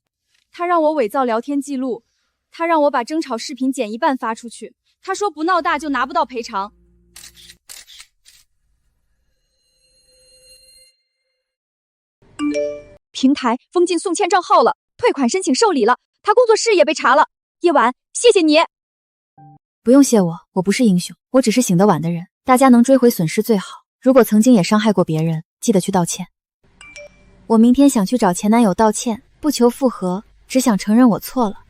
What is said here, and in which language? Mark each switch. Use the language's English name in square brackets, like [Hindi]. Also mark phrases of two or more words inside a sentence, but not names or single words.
[Chinese] 他讓我偽造聊天記錄，他讓我把爭吵視頻剪一半發出去，他說不鬧大就拿不到賠償。平台封禁宋倩賬號了，退款申請受理了，他工作室也被查了。夜晚，謝謝你。不用謝我，我不是英雄，我只是醒得晚的人。大家能追回損失最好。如果曾經也傷害過別人，記得去道歉。我明天想去找前男友道歉，不求復合，只想承認我錯了。